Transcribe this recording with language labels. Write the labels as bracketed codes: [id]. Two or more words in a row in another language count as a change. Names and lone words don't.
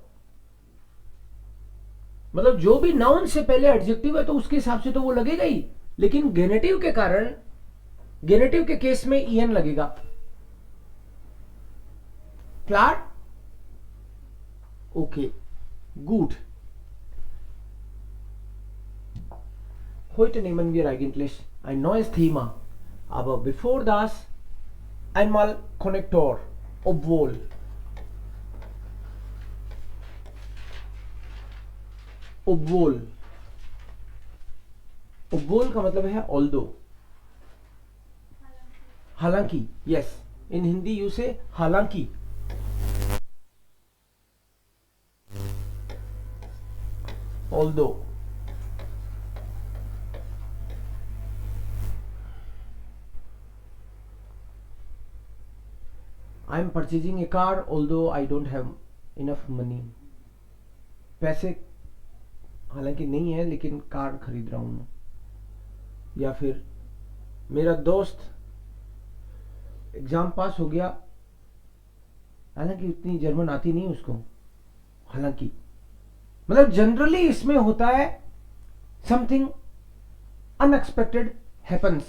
[hi] मतलब जो भी नाउन से पहले एडजेक्टिव है तो उसके हिसाब से तो वो लगेगा ही, लेकिन गेनेटिव के कारण, गेनेटिव के केस में ईएन लगेगा. [en] Clear? Okay, good. [de] Heute nehmen wir eigentlich ein neues Thema, aber bevor das einmal Konnektor, obwohl. obwohl. [hi] obwohl का मतलब है although. हालांकि. [en] Yes, in Hindi you say हालांकि. although. I am purchasing a car although I don't have enough money. [hi] पैसे हालांकि नहीं है लेकिन कार खरीद रहा हूं. या फिर मेरा दोस्त एग्जाम पास हो गया, हालांकि उतनी जर्मन आती नहीं उसको. हालांकि मतलब जनरली इसमें होता है [en] something unexpected happens.